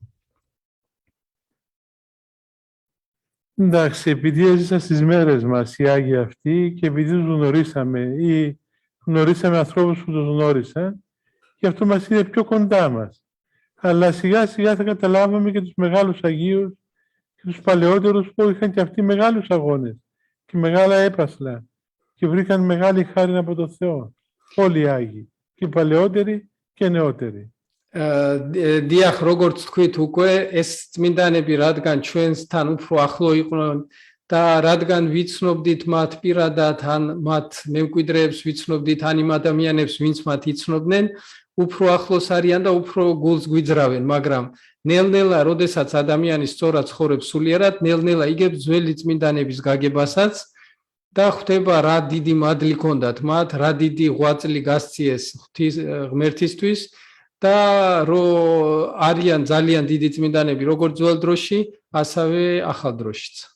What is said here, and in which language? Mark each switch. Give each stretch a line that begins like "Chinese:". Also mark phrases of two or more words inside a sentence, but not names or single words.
Greek: Εντάξει, επειδή έζησα στις μέρες μας οι Άγιοι αυτοί και επειδή τους γνωρίσαμε ή γνωρίσαμε ανθρώπους που τους γνώρισαν, γι' αυτό μας είναι πιο κοντά μας. Αλλά σιγά σιγά θα καταλάβαμε και τους μεγάλους Αγίους και τους παλαιότερους που είχαν και αυτοί μεγάλους αγώνες και μεγάλα έπασλα και βρήκαν μεγάλη χάρη από τον Θεό. Όλοι οι Άγιοι, και οι παλαιότεροι και οι νεότεροι.
Georgian: დიახ, როგორც თქვით უკვე, ეს წმინდანები, რადგან ჩვენთან უფრო ახლო იყვნენ და რადგან ვიცნობდით მათ პირადად ან მათ მემკვიდრეებს ვიცნობდით ან იმ ადამიანებს ვინც მათ იცნობდნენ უფრო ახლოს არიან და უფრო გულს გვიძრავენ მაგრამ ნელ-ნელა როდესაც ადამიანი სწორად ცხოვრობს სულიერად ნელ-ნელა იგებს ძველი წმინდანების გაგებასაც და ხვდება რა დიდი მადლი ჰქონდათ მათ რა დიდი ღვაწლი გასციეს ღვთის ღმერთისთვის და რომ არიან ძალიან დიდი წმინდანები როგორც ძველ დროში ასევე ახალ დროშიც